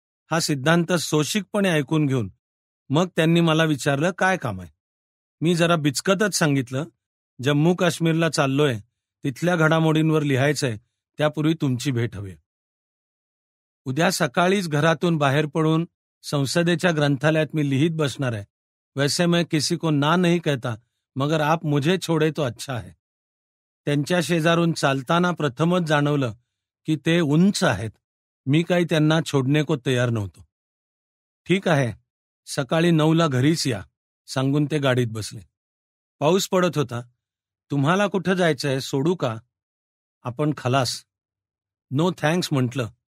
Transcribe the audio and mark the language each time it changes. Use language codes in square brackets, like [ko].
[mr] हा सिद्धांत सोशिकपणे ऐकून घेऊन मग त्यांनी मला विचारलं, काय काम आहे? मी जरा बिचकतच सांगितलं, जम्मू काश्मीरला चाललोय, तिथल्या घडामोडींवर लिहायचंय, त्यापूर्वी तुमची भेट हवी. उद्या सकाळीच घरातून बाहेर पडून संसदेच्या ग्रंथालयात मी लिहित बसणार आहे. [hi] वैसे मैं किसी को ना नहीं कहता, मगर आप मुझे छोड़े तो अच्छा है. [mr] त्यांच्या शेजारून चालताना प्रथमच जाणवलं की ते उंच आहेत. मी काही त्यांना [hi] छोडणे को [mr] तयार नव्हतो. ठीक आहे, सकाळी 9ला घरीच या, सांगून ते गाडीत बसले. पाऊस पडत होता. तुम्हाला कुठं जायचंय, सोडू का? आपण खलास. [en] no thanks [mr] म्हटलं.